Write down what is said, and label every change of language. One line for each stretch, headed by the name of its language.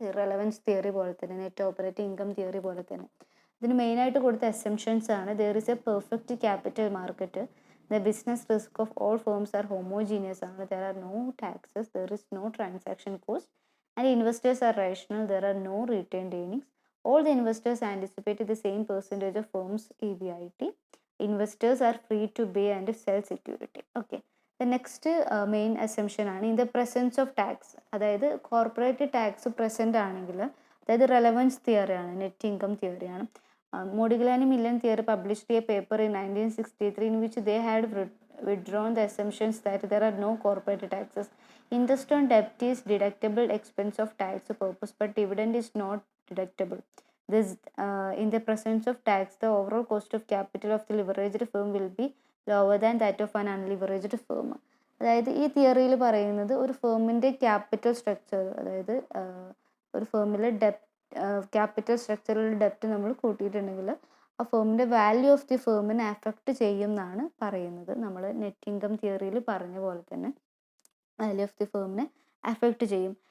Malayalam: Irrelevance theory പോലെ തന്നെ, net operating income theory പോലെ തന്നെ. ഇതിന് മെയിനായിട്ട് കൊടുത്ത അസംഷൻസ് ആണ്:
English: There is a perfect capital market, the business risk of all firms are homogeneous ആണ്, there are no taxes, there is no transaction cost, and investors are rational, there are no retained earnings. All the investors anticipate the same percentage of firm's EBIT. Investors are free to buy and sell security. Okay. The next main assumption
Malayalam: ആണ്
English: In the presence of tax.
Malayalam: അതായത് corporate tax present ആണെങ്കിൽ, അതായത് relevance തിയറിയാണ്, net income തിയറിയാണ്.
English: Modigliani Millen theory published a paper in 1963 in which they had withdrawn the assumptions that there are no corporate taxes. Interest on debt is deductible expense of tax purpose, but dividend is not deductible. This, in the presence of tax, the overall cost of capital of the leveraged firm will be lower than that of an unleveraged firm.
Malayalam: അതായത് ഈ തിയറിയിൽ പറയുന്നത് ഒരു ഫേമിൻ്റെ capital structure, അതായത് ഒരു ഫേമിലെ capital സ്ട്രക്ചറിൽ ഡെപ്റ്റ് നമ്മൾ കൂട്ടിയിട്ടുണ്ടെങ്കിൽ ആ ഫേമിൻ്റെ വാല്യൂ ഓഫ് ദി ഫേമിനെ അഫക്റ്റ് ചെയ്യും എന്നാണ് പറയുന്നത്. നമ്മൾ നെറ്റ് ഇൻകം തിയറിയിൽ പറഞ്ഞ പോലെ തന്നെ വാല്യൂ ഓഫ് ദി ഫേമിനെ അഫക്റ്റ് ചെയ്യും.